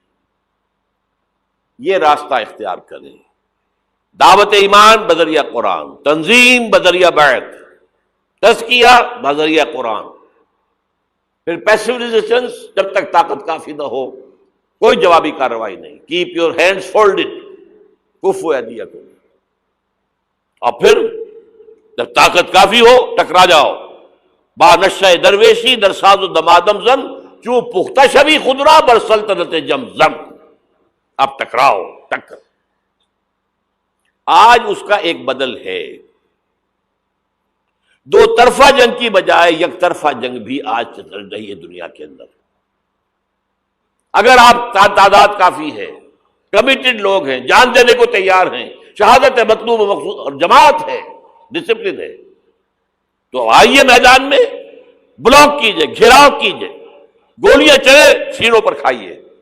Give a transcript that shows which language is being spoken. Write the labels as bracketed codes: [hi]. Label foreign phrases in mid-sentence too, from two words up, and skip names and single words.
[ur] یہ راستہ اختیار کریں، دعوت ایمان بذریعہ قرآن، تنظیم بذریعہ بیعت، تزکیہ بذریعہ قرآن، پھر [en] passive resistance, [ur] جب تک طاقت کافی نہ ہو کوئی جوابی کارروائی نہیں۔ [en] keep your hands folded, [ar] کفو ایدیکم، [ur] اور پھر جب طاقت کافی ہو ٹکرا جاؤ۔ [fa] با نشہ درویشی در ساز و دمادم زن، چوں پختہ شوی خودرا بر سلطنت جمزم۔ [ur] اب ٹکراؤ، ٹکر۔ آج اس کا ایک بدل ہے، دو طرفہ جنگ کی بجائے یک طرفہ جنگ بھی آج چل رہی ہے دنیا کے اندر۔ اگر آپ تعداد کافی ہے، کمیٹڈ لوگ ہیں، جان دینے کو تیار ہیں، شہادت ہے مطلوب و مقصود، اور جماعت ہے، ڈسپلن ہے، تو آئیے میدان میں، بلاک کیجئے، گھیراؤ کیجئے، گولیاں چلے سینوں پر کھائیے۔